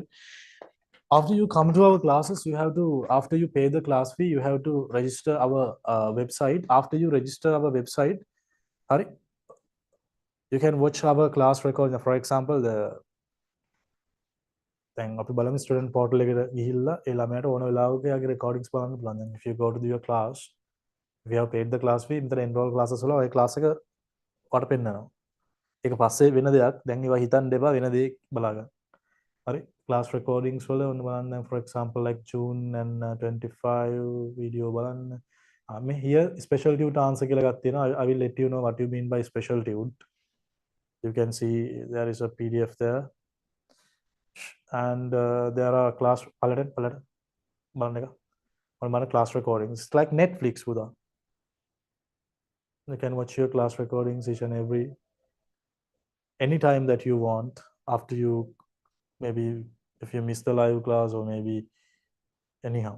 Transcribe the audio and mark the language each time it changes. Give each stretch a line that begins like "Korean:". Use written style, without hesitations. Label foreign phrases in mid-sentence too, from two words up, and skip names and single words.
English: After you come to our classes, you have to, after you pay the class fee, you have to register our website. After you register our website, you can watch our class record. For example, then
Sinhala: අපි බලමු
English: student portal
Sinhala: එකට ගිහිල්ලා ඒ ළමයාට ඕන වෙලාවක යාගේ recordings බලන්න පුළුවන්.
English: If you go to your class, if you have paid the class fee,
Sinhala: මෙතන enroll classes වල ඔය class එක ඔයාට පෙන්නනවා. ඒක පස්සේ වෙන දෙයක්. දැන් ඒවා හිතන්න එපා වෙන දෙයක් බලා ගන්න. හරි?
English: Class recordings
Sinhala: වල ඔන්න බලන්න.
English: For example, like June and 25 video බලන්න. Here special tude answer
Sinhala: කියලා එකක් තියෙනවා.
English: I will let you know what you mean by special tude. You can see there is a PDF there. And there are class class recordings. It's like Netflix. You can watch your class recordings each and every anytime that you want after you, maybe if you miss the live class or maybe anyhow.